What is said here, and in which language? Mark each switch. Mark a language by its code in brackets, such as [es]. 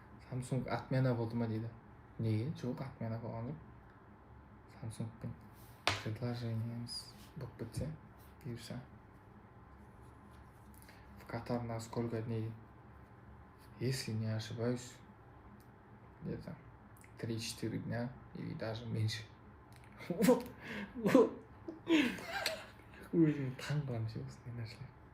[kk] Samsung отмена болды ма дейді. Неге? Жоқ, отмена болған жоқ. Samsungпен предложениеміз болып кетсе, бұйырса. [ru] В Катар на сколько дней? Если не ошибаюсь, где-то 3-4 дня или даже меньше. [kk] Өзім таң қаламын ше осындай нәрселер.